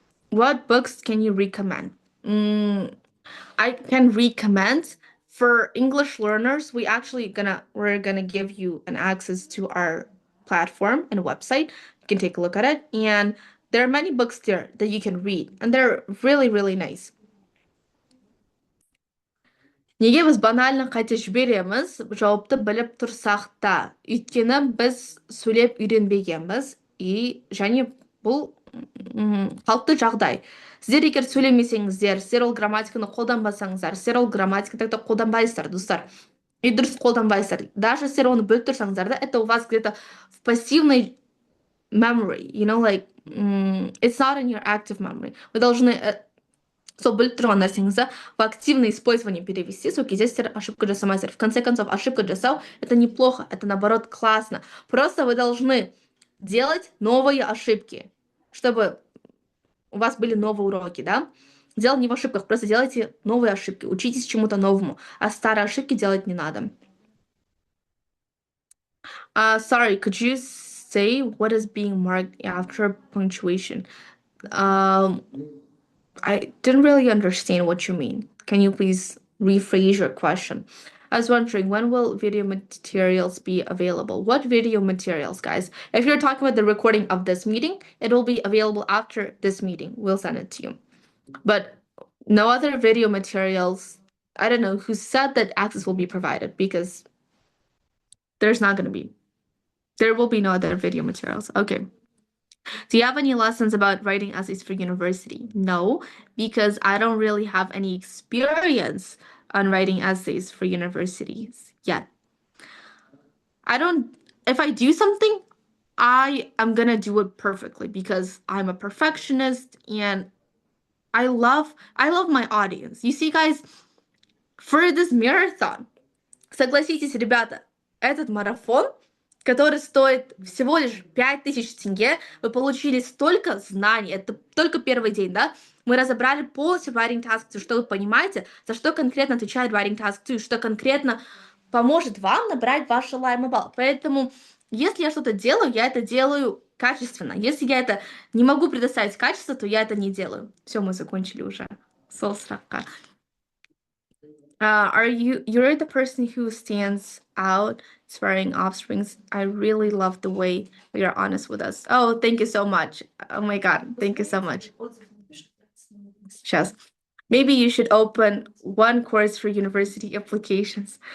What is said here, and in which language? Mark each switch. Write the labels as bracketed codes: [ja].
[en] What books can you recommend? I can recommend for English learners. We're gonna give you an access to our platform and website. You can take a look at it, and there are many books there that you can read, and they're really, really nice. [kk] Неге біз банально қате жібереміз, жауапты біліп тұрсақ та. Өйткені біз сөйлеп үйренбегенбіз, және бұл қалыпты жағдай. Сіздер егер сөйлемесеңіздер, сіздер ол грамматиканы қолданбасаңыздар, сіздер ол грамматиканы қолданбайсыздар, достар. И дұрыс қолданбайсыздар. [en] Даже [kk] сіздер оны біліп тұрсаңыздар да, [ru] это у вас где-то в пассивной [en] memory, like, it's not in your active memory. [ru] Вы должны [kk] сол біліп тұрған нәрсеңізді [ru] в активное использование перевести, [kk] сол кезде сіздер ошибка жасамайсыздар. [ru] В конце концов, ошибка жасау — это неплохо, это наоборот классно. Просто вы должны делать новые ошибки, чтобы у вас были новые уроки, да? Дело не в ошибках, просто делайте новые ошибки, учитесь чему-то новому, а старые ошибки делать не надо. [en] Sorry, could you say what is being marked after punctuation? I didn't really understand what you mean. Can you please rephrase your question? I was wondering, when will video materials be available? What video materials, guys? If you're talking about the recording of this meeting, it will be available after this meeting. We'll send it to you. But no other video materials. I don't know who said that access will be provided, because there's not going to be. There will be no other video materials. Okay. Do you have any lessons about writing essays for university? No, because I don't really have any experience on writing essays for universities yet. I don't, if I do something, I am gonna do it perfectly because I'm a perfectionist and I love my audience. You see, guys, for this marathon, [ru] согласитесь, ребята, этот марафон, который стоит всего лишь 5000 тенге, вы получили столько знаний, это только первый день, да? Мы разобрали полностью writing task 2, что вы понимаете, за что конкретно отвечает writing task 2, что конкретно поможет вам набрать ваш желаемый балл. Поэтому, если я что-то делаю, я это делаю качественно. Если я это не могу предоставить качество, то я это не делаю. Все, мы закончили уже. Солсрака. [en] You're the person who stands out swearing offsprings. I really love the way you're honest with us. Oh, thank you so much. Oh my God, thank you so much. [ru] Сейчас. [en] Maybe you should open one course for university applications.